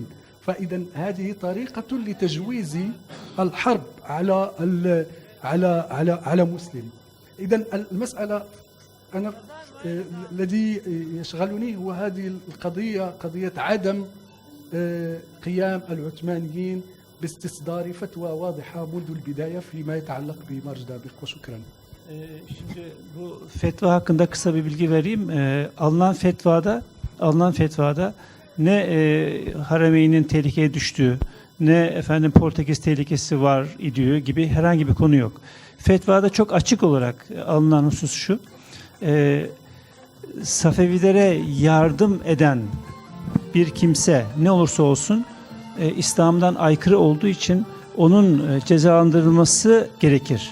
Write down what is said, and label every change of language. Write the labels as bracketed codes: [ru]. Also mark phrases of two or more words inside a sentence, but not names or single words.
[ar] فإذا هذه طريقة لتجويز الحرب على مسلم. إذا المسألة أنا الذي يشغلني هو هذه القضية، قضية عدم قيام العثمانيين باستصدار فتوى واضحة منذ البداية فيما يتعلق بمرج دابق. وشكرا. [tr] Şimdi bu fetva hakkında kısa bir bilgi vereyim. Alınan fetvada ne Harameyni'nin tehlikeye düştüğü, ne Portekiz tehlikesi var idüğü gibi herhangi bir konu yok. Fetvada çok açık olarak alınan husus şu: Safevilere yardım eden bir kimse ne olursa olsun İslam'dan aykırı olduğu için onun cezalandırılması gerekir.